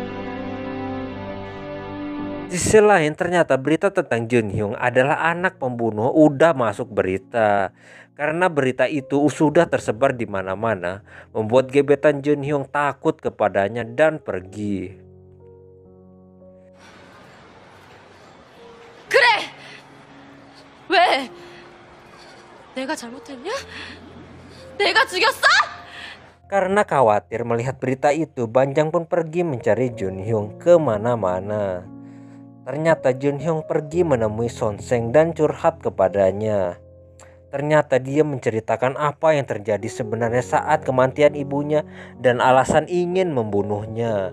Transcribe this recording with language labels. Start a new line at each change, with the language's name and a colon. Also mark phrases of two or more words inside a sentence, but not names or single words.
Indonesian: Di sisi lain ternyata berita tentang Jun Hyung adalah anak pembunuh udah masuk berita. Karena berita itu sudah tersebar di mana-mana, membuat gebetan Jun Hyung takut kepadanya dan pergi.
Korean: 그래! 왜? 내가 잘못했냐? 내가 죽였어?
Indonesian: Karena khawatir melihat berita itu, Banjang pun pergi mencari Jun Hyung kemana-mana. Ternyata Jun Hyung pergi menemui Son Seng dan curhat kepadanya. Ternyata dia menceritakan apa yang terjadi sebenarnya saat kematian ibunya dan alasan ingin membunuhnya.